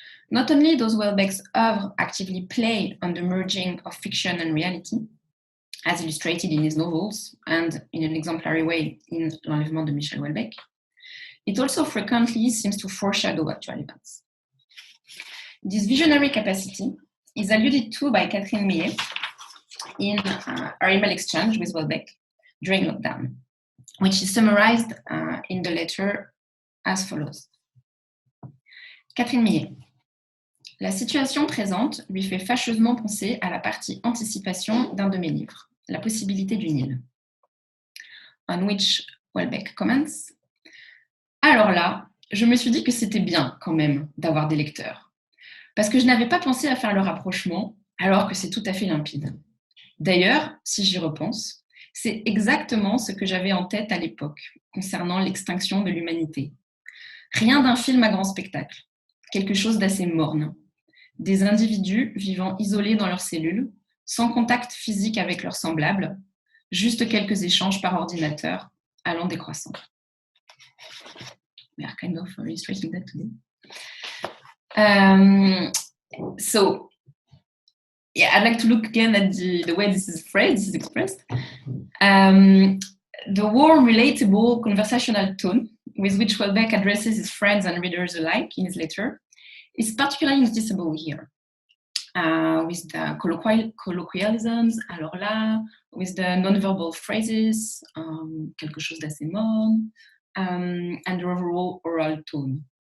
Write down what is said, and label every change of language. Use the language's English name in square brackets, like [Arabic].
[English] Not only does Welbeck's œuvre actively play on the merging of fiction and reality, as illustrated in his novels and in an exemplary way in L'Enlèvement de Michel Houellebecq, it also frequently seems to foreshadow actual events. This visionary capacity is alluded to by Catherine Millet in her email exchange with Welbeck during lockdown, which is summarized in the letter as follows. Catherine Millet. [French] La situation présente lui fait fâcheusement penser à la partie anticipation d'un de mes livres, La Possibilité d'une île. [English] On which Welbeck comments. [French] Alors là, je me suis dit que c'était bien quand même d'avoir des lecteurs, parce que je n'avais pas pensé à faire le rapprochement alors que c'est tout à fait limpide. D'ailleurs, si j'y repense, c'est exactement ce que j'avais en tête à l'époque concernant l'extinction de l'humanité. Rien d'un film à grand spectacle, quelque chose d'assez morne. Des individus vivant isolés dans leurs cellules, sans contact physique avec leurs semblables, juste quelques échanges par ordinateur, allant décroissant. [English] We are kind of illustrating that today. So, yeah, I'd like to look again at the way this is phrased, this is expressed. The warm, relatable, conversational tone with which Welbeck addresses his friends and readers alike in his letter is particularly noticeable here, with the colloquialisms, [French] alors là, [English] with the non-verbal phrases, [French] quelque chose d'assez morne, [English] and the overall oral tone.